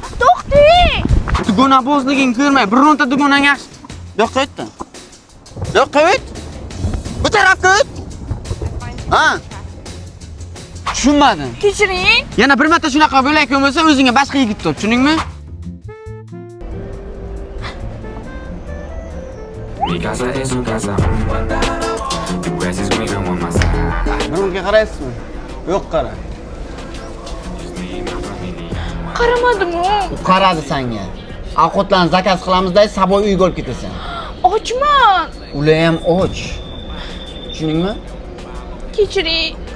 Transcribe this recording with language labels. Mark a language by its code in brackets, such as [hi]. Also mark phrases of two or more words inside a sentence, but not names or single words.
[uz] To'xting. Dugonabozliging ko'rmay, bironta dugonang yaxshi. Yo'qqa o'tdi. Yo'qqa o't. Bu tarafga o't. Ha? Tushunmadim. Kechiring. Yana bir marta shunaqa bo'layotgan bo'lsa, o'zingga boshqa yigit top, tushundingmi? [es] Mi casa es un casa. [en] The grass is greener on my side. [uz] Bunga qaraysizmi? Yo'q, qara. Qaramadim-ku. U qaradi senga. Ovqatlarni zakaz qilamizda, saboy uyga olib ketasan. Ochman. Ular ham och. Tushundingmi? Kechiring.